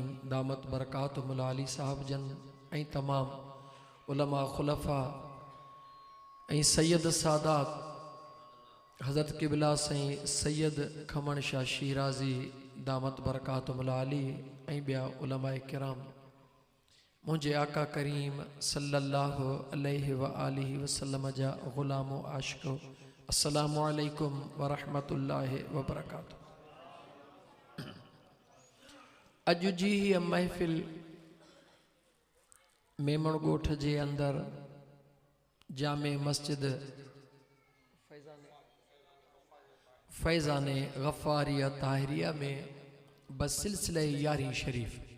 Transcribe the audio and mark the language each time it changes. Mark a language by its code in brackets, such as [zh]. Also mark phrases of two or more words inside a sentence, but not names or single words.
[ar] دامت بركاتهم العالية [sd] साहब जन ऐं तमाम उलमा खुलफा ऐं सैयद सादात हज़रत क़िबला साईं सैयद खमण शाह शीराज़ी [ar] دامت بركاتهم العالية [sd] ऐं ॿिया उलमाए किराम, मुझे आका करीम [ar] صلى الله عليه وآله وسلم [sd] जा ग़ुलामो आशिको, [ar] السلام عليكم ورحمة الله وبركاته. [sd] अॼु जी हीअ महफ़िल मेमण ॻोठ जे अंदरि जामे मस्जिद फैज़ाने गफ़ारिया ताहिरिया में बसिलसिले यारी शरीफ